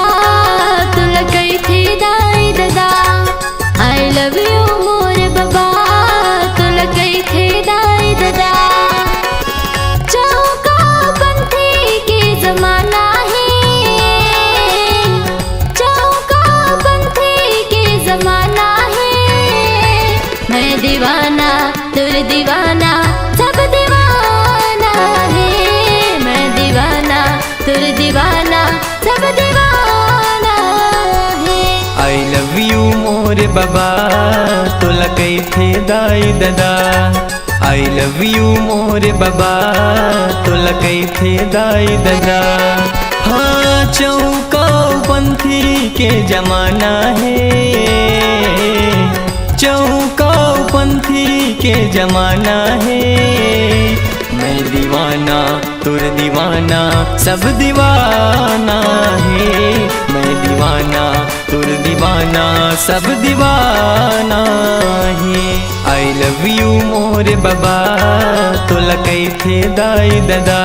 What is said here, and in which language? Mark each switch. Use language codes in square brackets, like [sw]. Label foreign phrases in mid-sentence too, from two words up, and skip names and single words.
[hne] तुला कई थी दाई दादा, [en] I love you [hne] मोर बाबा तुला कई थी दाई दादा। चौका पंथी के जमाना है, चौका पंथी के जमाना है, मैं दीवाना तुर दीवाना सब दीवाना है, मैं दीवाना तुर दीवाना सब दीवाना है। [en] I love you [hne] मोर बाबा तुला कई थे दाई दादा, [en] I love you [hne] मोर बाबा तुला कई थे दाई दादा। हाँ चौका पंथी के जमाना है, चौका पंथी के जमाना है, मैं दीवाना तुर दीवाना सब दीवाना है, मैं दीवाना तुर दीवाना सब दीवाना है। [en] I love you [hne] मोरे बाबा तोला कैथे दाई दादा।